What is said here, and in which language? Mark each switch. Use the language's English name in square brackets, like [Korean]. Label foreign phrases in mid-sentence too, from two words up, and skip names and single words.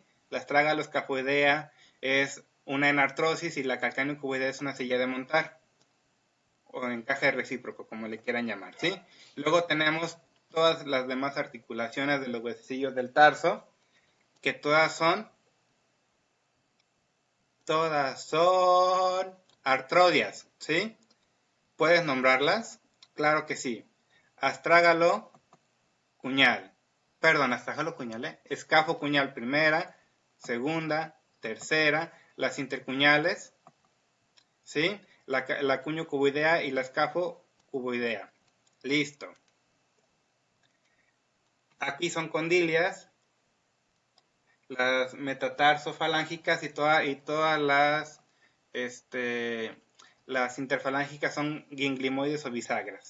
[Spanish] La astrágalo-escafoidea es una enartrosis y la calcáneo-cuboidea es una silla de montar, o encaje recíproco, como le quieran llamar, ¿sí? Luego tenemos todas las demás articulaciones de los huesecillos del tarso, que todas son artrodias, ¿sí? ¿Puedes nombrarlas? Claro que sí. Astrágalo cuñal, escafo cuñal primera, segunda, tercera, las intercuñales, ¿sí? La cuño cuboidea y la escafo cuboidea. Listo. Aquí son condilias, las metatarsofalángicas y todas las interfalángicas son ganglimoides o bisagras.